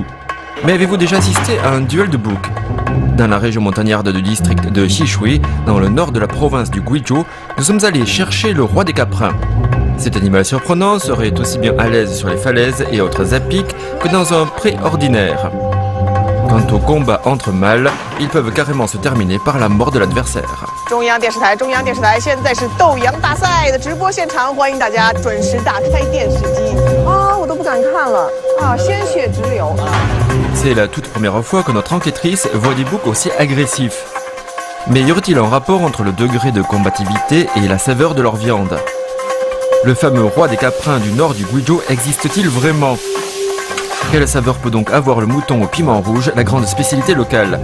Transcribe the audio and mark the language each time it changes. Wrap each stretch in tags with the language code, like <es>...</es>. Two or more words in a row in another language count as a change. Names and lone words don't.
<fr>Mais avez-vous déjà assisté à un duel de boucs? Dans la région montagnarde du district de Xishui, dans le nord de la province du Guizhou, nous sommes allés chercher le roi des caprins. Cet animal surprenant serait aussi bien à l'aise sur les falaises et autres apics que dans un pré ordinaire. Quant au combat entre mâles, ils peuvent carrément se terminer par la mort de l'adversaire.</fr> <zh>中央电视台，现在是斗羊大赛的直播现场，欢迎大家准时打开电视机。啊，我都不敢看了啊，鲜血直流。</zh> <fr>C'est la toute première fois que notre enquêtrice voit des boucs aussi agressifs. Mais y aurait-il un rapport entre le degré de combativité et la saveur de leur viande? Le fameux roi des caprins du nord du Guizhou existe-t-il vraiment? Quelle saveur peut donc avoir le mouton au piment rouge, la grande spécialité locale?</fr>